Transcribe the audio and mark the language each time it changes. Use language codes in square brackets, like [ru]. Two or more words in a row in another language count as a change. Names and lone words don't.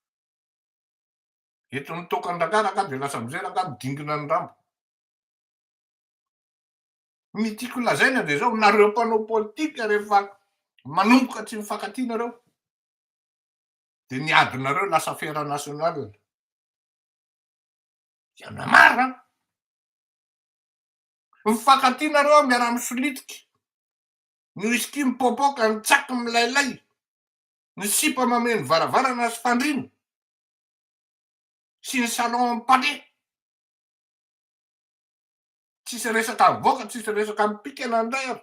[mg] Eto nitokany rangahy rangahy de lasa amizay rangahy midingina ny rambo. Ny tiako lazaina de zao nareo mpanao politika rehefa manomboka tsy mifankatia nareo de ny adinareo lasa [fr] affaire nationale. Y'en a marre. [mg] Mifankatia nareo miara-misolitika. Ny whisky mipoapoaka, ny tsaky milailay, ny sipa mameno varavarana sy fandrina, sy ny [fr] salon palais. [mg] Tsisy resaka avoaka, tsisy resaka mipika nandray ary.